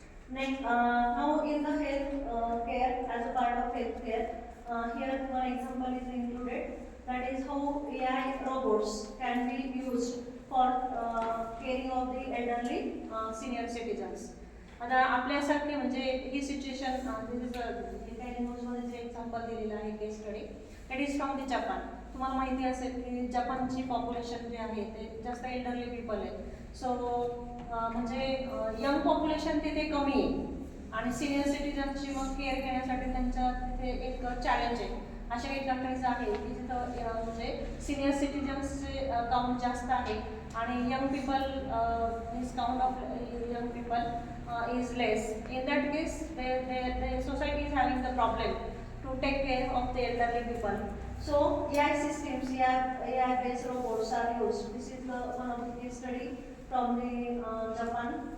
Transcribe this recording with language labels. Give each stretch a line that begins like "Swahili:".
English: Next, now in the health care, as a part of health care, here one example is included, that is how AI robots can be used for caring of the elderly senior citizens.
Marathi: आता आपल्यासारखे म्हणजे ही situation this is काही न्यूजमध्ये जे example दिलेलं आहे केस study
English: That is from the Japan.
Marathi: तुम्हाला माहिती असेल की जपानची पॉप्युलेशन जे आहे ते जास्त एल्डरली पीपल आहे. सो म्हणजे यंग पॉप्युलेशन तिथे कमी आहे आणि सिनियर सिटीजनची मग केअर घेण्यासाठी त्यांच्या तिथे एक चॅलेंज आहे. अशा काही कंट्रीज आहेत की जिथं म्हणजे सिनियर सिटीजन्सचे काउंट जास्त आहे आणि young people
English: This count of young people is less. In that case, the society is having the problem to take care of the elderly people. So AI systems, AI-based robots are used. This is one of the case study from the Japan.